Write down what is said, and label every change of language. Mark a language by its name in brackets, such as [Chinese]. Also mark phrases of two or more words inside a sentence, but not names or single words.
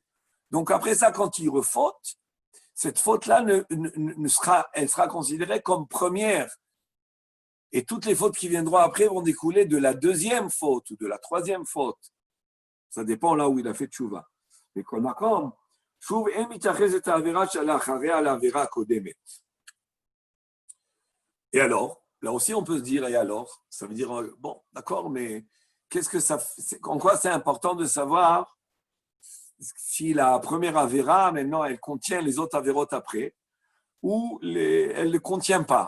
[French] Donc, après ça, quand il refaute, cette faute-là, elle sera considérée comme première. Et toutes les fautes qui viendront après vont découler de la deuxième faute ou de la troisième faute. Ça dépend là où il a fait tchouva. Mais comme [Hebrew] שוב אין מתייחס את העבירה שלאחריה לעבירה הקודמת. [French] Et alors, là aussi on peut se dire, et alors, ça veut dire, bon, d'accord, mais qu'est-ce que ça, en quoi c'est important de savoir si la première avéra, maintenant, elle contient les autres avérotes après, ou elle ne les contient pas.